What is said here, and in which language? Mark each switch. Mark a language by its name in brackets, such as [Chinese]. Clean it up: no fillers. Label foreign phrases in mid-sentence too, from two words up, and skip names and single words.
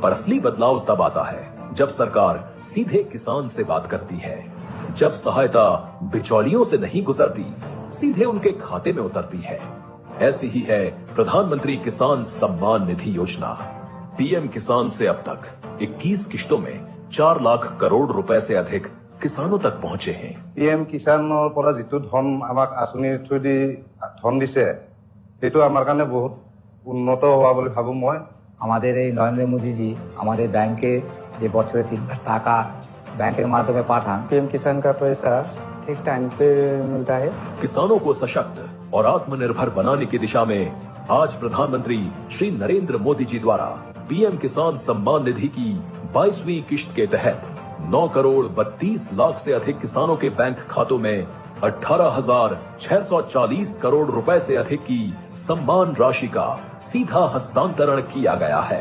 [Hindi] पर असली बदलाव तब आता है जब सरकार सीधे किसान से बात करती है, जब सहायता बिचौलियों से नहीं गुजरती, सीधे उनके खाते में उतरती है। ऐसी ही है प्रधानमंत्री किसान सम्मान निधि योजना। पीएम किसान से अब तक 21 किश्तों में 4 लाख करोड़ रुपए से अधिक किसानों तक पहुंचे हैं। [Assamese] पीएम किसाনৰ পৰা যিটো ধন আমাক আঁচনিৰ থ্ৰুদি ধন দিছে, সেইটো আমাৰ কাৰণে বহুত উন্নত হোৱা বুলি ভাবো মই। [Bangla] আমাদের এই নরেন্দ্র মোদীজি আমাদের ব্যাংকে যে বছরে 3 লাখ টাকা ব্যাংকের মাধ্যমে পাঠান, [Hindi] पीएम किसान का पैसा ठीक टाइम पे मिलता है। किसानों को सशक्त और आत्मनिर्भर बनाने की दिशा में आज प्रधानमंत्री श्री नरेंद्र मोदी जी द्वारा पीएम किसान सम्मान निधि की 22वीं किश्त के तहत 9 करोड़ 32 लाख से अधिक किसानों के बैंक खातों में 18,640 करोड़ रुपए से अधिक की सम्मान राशि का सीधा हस्तांतरण किया गया है।